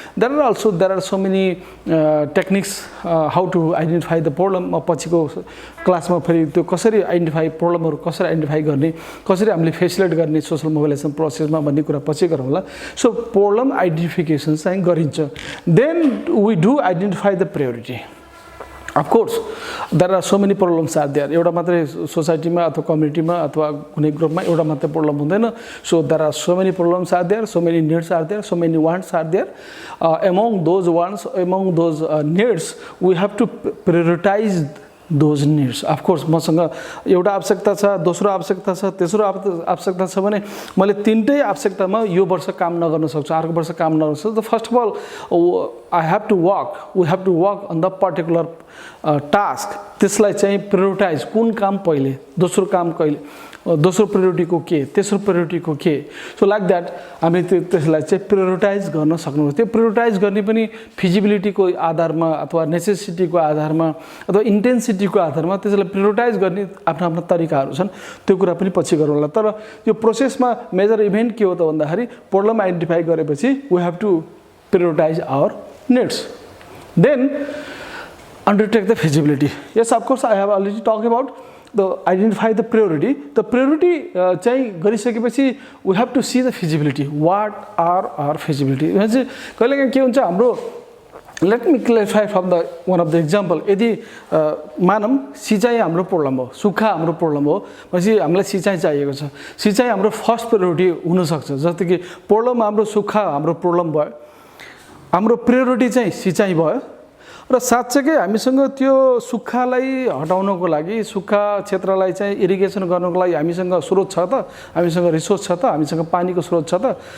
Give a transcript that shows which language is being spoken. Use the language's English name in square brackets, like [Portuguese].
[English] There are so many techniques how to identify the problem. [Nepali] पछिको क्लासमा फेरि त्यो कसरी आइडेन्टिफाई प्रब्लमहरु कसरी आइडेन्टिफाई गर्ने, कसरी हामीले फेसिलिटेट गर्ने सोशल मोबिलाइजेसन प्रोसेसमा भन्ने कुरा पछि गरौँला. सो प्रब्लम आइडेन्टिफिकेसन चाहिँ गरिन्छ. [English] Then we do identify the priority. Of course, there are so many problems are there. [Nepali] एउटा मात्रै सोसाइटीमा अथवा कम्युनिटीमा अथवा कुनै ग्रुपमा एउटा मात्रै प्रब्लम हुँदैन. [English] So there are so many problems are there, so many needs are there, so many wants are there. Among those wants, among those needs, we have to prioritize those needs. [Nepali] Of course मसँग एउटा आवश्यकता छ, दोस्रो आवश्यकता छ, तेस्रो आवश्यकता छ भने मैले तीनटै आवश्यकतामा यो वर्ष काम नगर्न सक्छु, अर्को वर्ष काम नगर्न सक्छु. [English] First of all we have to work on the particular task. [Nepali] त्यसलाई चाहिँ प्रायोरिटाइज, कुन काम पहिले, दोस्रो काम कहिले, दोस्रो प्रायोरिटी को के, तेस्रो प्रायोरिटी को के. सो लाइक दैट हामी त्यसलाई चाहिँ प्रायोरिटाइज गर्न सक्नुपर्छ. त्यो प्रायोरिटाइज गर्ने पनि फिजिबिलिटी को आधारमा अथवा नेसेसिटी को आधारमा अथवा इन्टेन्सिटी को आधारमा त्यसलाई प्रायोरिटाइज गर्ने आफ्ना आफ्ना तरिकाहरू छन्. त्यो कुरा पनि पछि गरौँला. तर यो प्रोसेसमा मेजर इभेन्ट के हो त भन्दाखेरि प्रब्लम आइडेन्टिफाई गरेपछि [English] We have to prioritise our needs. Then undertake the feasibility. Yes, of course, I have already talked about the identify the priority. The priority [Nepali] चाहिँ गरिसकेपछि [English] we have to see the feasibility. What are our feasibility? [Nepali] कहिलेकाहीँ के हुन्छ हाम्रो, [English] let me clarify from the one of the example. [Nepali] यदि मानम सिँचाइ हाम्रो प्रब्लम हो, सुक्खा हाम्रो प्रब्लम हो, पछि हामीलाई सिँचाइ चाहिएको छ. सिँचाइ हाम्रो फर्स्ट प्रायोरिटी हुनसक्छ. जस्तो कि प्रब्लम हाम्रो सुक्खा हाम्रो प्रब्लम भयो, हाम्रो प्रायोरिटी चाहिँ सिँचाइ भयो र साँच्चै हामीसँग त्यो सुक्खालाई हटाउनको लागि, सुक्खा क्षेत्रलाई चाहिँ इरिगेसन गर्नको लागि हामीसँग स्रोत छ त, हामीसँग रिसोर्स छ त, हामीसँग पानीको स्रोत छ त.